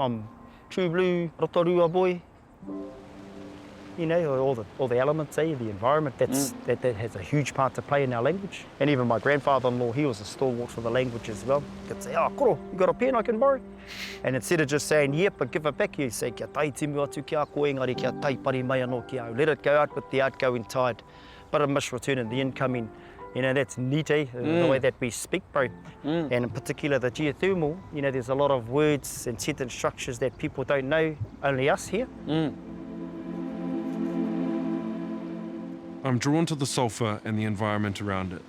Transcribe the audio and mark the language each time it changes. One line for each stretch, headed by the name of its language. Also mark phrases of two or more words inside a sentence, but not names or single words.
English: I'm true blue Rotorua boy. You know, all the elements, the environment, that has a huge part to play in our language. And even my grandfather-in-law, he was a stalwart for the language as well. He'd say, oh, koro, you got a pen I can borrow? And instead of just saying, yep, but give it back, he'd say,
Māori: kia tai timu atu kia koe engari, kia tai pari mai anō kia au.
English: Let it go out with the outgoing tide, but it must return in the incoming. You know, that's neat, the way that we speak, bro. And in particular, the geothermal, you know, there's a lot of words and sentence structures that people don't know, only us here. I'm drawn to the sulphur and the environment around it.